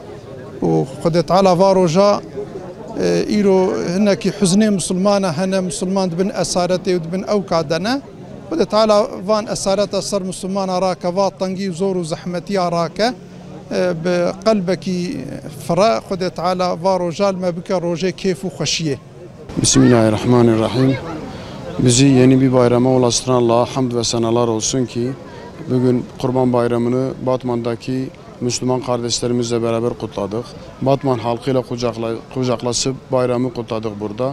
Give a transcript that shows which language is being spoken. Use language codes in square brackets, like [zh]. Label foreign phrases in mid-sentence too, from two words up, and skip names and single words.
[ku] û Xwedê Teala va roja îro hinekî huznê Müslümanan hene, Müslüman dibin esaretê û dibin ew ka dene. Xwedê Teala van esareta ser Müslümanan rake, va tengî û zor û zehmetiya rake. Bi qelbekî fire Xwedê Teala va roja me bike rojê kêf û xweşiyê. [tr] Bismillahirrahmanirrahim. Bizi yeni bir bayrama ulaştıran Allah'a hamd ve senalar olsun ki bugün Kurban Bayramı'nı Batman'daki Müslüman kardeşlerimizle beraber kutladık. Batman halkıyla kucaklaşıp bayramı kutladık burada.